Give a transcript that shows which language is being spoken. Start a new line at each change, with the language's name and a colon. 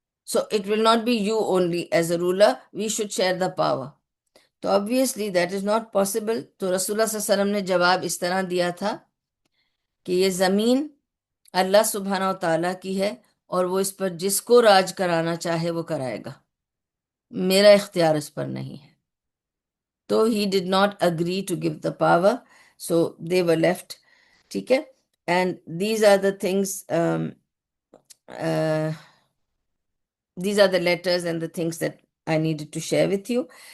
English: So it will not be you only as a ruler, we should share the power. تو obviously that is not possible.
Urdu: تو رسول اللہ صلی اللہ علیہ وسلم نے جواب اس طرح دیا تھا کہ یہ زمین اللہ سبحانہ و تعالیٰ کی ہے، اور وہ اس پر جس کو راج کرانا چاہے وہ کرائے گا، میرا اختیار اس پر نہیں ہے.
English: تو he did not agree to give the power, so they were left.
Urdu: ٹھیک ہے.
English: And these are the things, uh, these are the letters and the things that I needed to share with you.